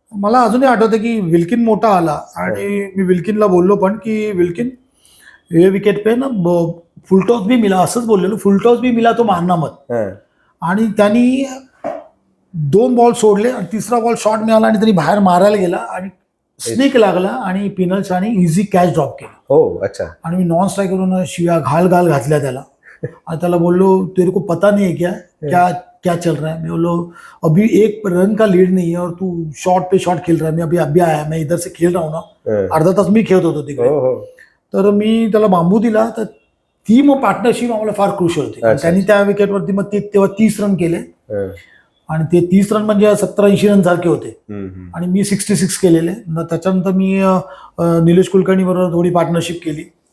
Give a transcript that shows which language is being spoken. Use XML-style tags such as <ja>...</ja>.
<mr>मला अजूनही आठवतं की विल्किन मोठा आला आणि मी विल्किनला बोललो पण की विल्किन</mr> <hi>ये विकेट पे ना फुलटॉस भी मिला,</hi> <mr>असंच बोललेलो,</mr> <hi>फुलटॉस भी मिला तो मारना मत.</hi> <mr>आणि त्यांनी 2 बॉल सोडले आणि 3रा बॉल शॉट मिळाला आणि त्यांनी बाहेर मारायला गेला आणि स्निक लागला आणि पिनल्स आणि इझी कॅच ड्रॉप केला. हो, अच्छा. आणि मी नॉन स्ट्राईक करून शिव्या घाल घातल्या त्याला. आणि त्याला बोललो</mr> <hi>तेरे को पता नहीं है क्या चल रहा है. मैं बोलो अभी 1 रन का लीड नहीं है और तू शॉट पे शॉट खेल रहा है. मैं अभी आया, मैं इधर से खेल रहा हूँ ना.</hi> <mr>अर्धा तास मी खेळत होतो तिकडे. तर मी त्याला बांबू दिला. तर ती मग पार्टनरशिप आम्हाला फार क्रुशियल होती. त्यांनी त्या विकेटवरती मग तेव्हा 30 रन केले. आणि ते 30 रन म्हणजे 70-80 रन सारखे होते. आणि मी 66 केलेले. त्याच्यानंतर मी निलेश कुलकर्णी बरोबर थोडी पार्टनरशिप केली.</mr>